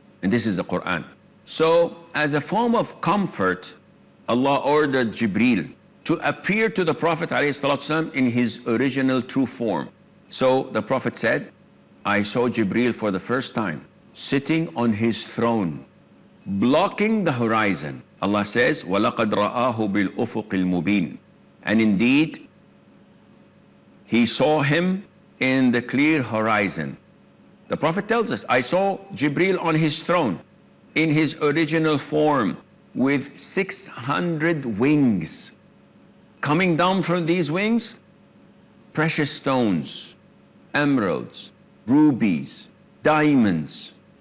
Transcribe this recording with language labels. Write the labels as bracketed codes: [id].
[en] And this is the Quran. So, as a form of comfort, Allah ordered Jibreel to appear to the Prophet ﷺ in his original true form. So the Prophet said, I saw Jibreel for the first time sitting on his throne, blocking the horizon. Allah says, [ar] وَلَقَدْ رَآهُ بِالْأُفُقِ الْمُبِينِ. [en] And indeed, he saw him in the clear horizon. The Prophet tells us, I saw Jibreel on his throne in his original form with 600 wings. Coming down from these wings, precious stones, emeralds, rubies, diamonds.